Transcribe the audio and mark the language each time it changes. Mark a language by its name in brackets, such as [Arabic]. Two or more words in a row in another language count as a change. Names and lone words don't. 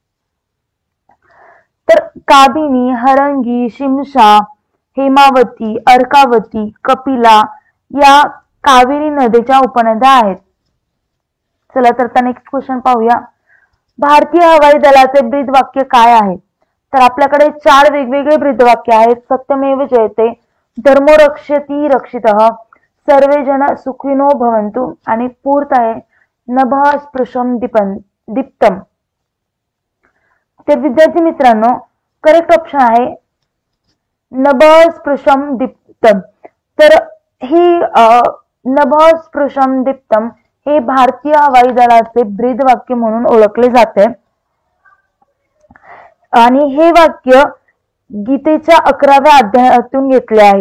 [Marathi] तर काबिनी, हरंगी, शिमशा, हेमावती, अर्कावती, कपिला या कावेरी नदीच्या उपनद्या आहेत. चला तर [English] next question [Marathi] पाहूया. भारतीय हवाई दलाचे ब्रीदवाक्य काय आहे? तर आपल्याकडे 4 वेगवेगळे ब्रीदवाक्य आहेत. [Sanskrit] सत्यमेव जयते, धर्मो रक्षति रक्षितः, सर्वे जन सुखिनो भवन्तु [Marathi] आणि फोर्थ आहे [Sanskrit] नभः स्पृशम दीप्तम. [Marathi] तर विद्यार्थी मित्रांनो [English] correct option [Marathi] आहे [Sanskrit] नभस्पृशम दीप्तम. [Marathi] तर ही [Sanskrit] नभस्पृशम दीप्तम [Marathi] हे भारतीय हवाई दलाचे ब्रीद वाक्य म्हणून ओळखले जाते आणि हे वाक्य गीतेच्या 11व्या अध्यायातून घेतले आहे.